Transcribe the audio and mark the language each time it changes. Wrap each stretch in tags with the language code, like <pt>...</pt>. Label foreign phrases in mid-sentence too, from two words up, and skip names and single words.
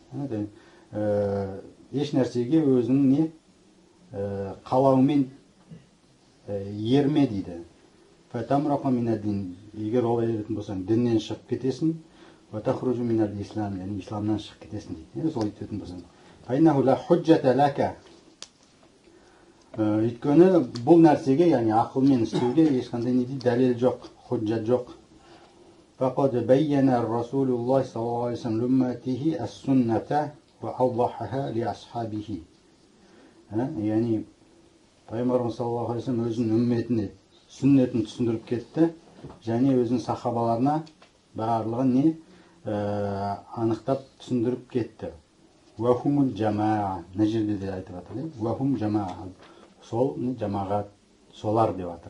<kk>Еш нәрсеге өзінің не қалауымен ерме дейді.</kk> <ar>فتمرق من الدين,</ar> <kk>егер олай еретін болсаң, діннен шығып кетесің.</kk> <ar>وتخرج من الإسلام,</ar> <kk>яғни исламнан шығып кетесің дейді. Солай ететін болсаң.</kk> <ar>فإنه لا حجة لك.</ar> <kk>Өйткені бұл нәрсеге, яғни ақылмен істеуге ешқандай не дейді, дәлел жоқ, худжат жоқ.</kk> <ar>فقد بين رسول الله صلى الله عليه وسلم لأمته السنة وأوضحها لأصحابه.</ar> <kk>Яғни Пайғамбарымыз</kk> <ar>صلى الله عليه وسلم</ar> <kk>өзінің үмметіне сүннетін түсіндіріп кетті, және өзінің сахабаларына барлығын не анықтап түсіндіріп кетті.</kk> <ar>وهم الجماعة,</ar> <kk>мына жерде де айтып жатыр.</kk> <ar>وهم الجماعة,</ar> <kk>сол жамағат, солар деп жатыр.</kk>